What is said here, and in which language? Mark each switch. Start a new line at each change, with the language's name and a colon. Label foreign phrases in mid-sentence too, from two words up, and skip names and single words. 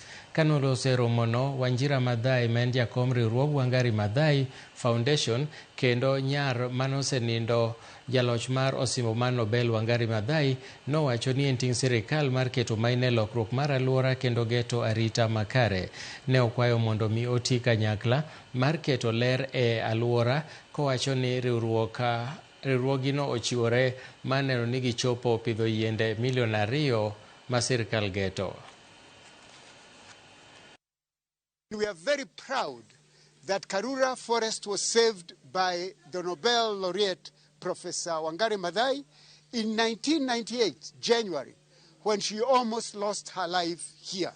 Luo (Kenya and Tanzania): Kanolose romono, Wanjira Madhai ma en jakom riwruog Wangari Madhai Foundation kendo nyar manosenindo jaloch mar osimbo mar Nobel Wangari Madhai nowacho ni en ting' sirikal mar keto maine lokruok mar alwora kendo geto arita makare. Ne okwayo mondo mi oti kanyakla mar keto ler e alwora, kowacho ni riwruogino ochiwore maneno ni gichopo pidho yiende milion 2 ma sirikal geto.
English: We are very proud that Karura Forest was saved by the Nobel laureate Professor Wangari Maathai in 1998, January, when she almost lost her life here.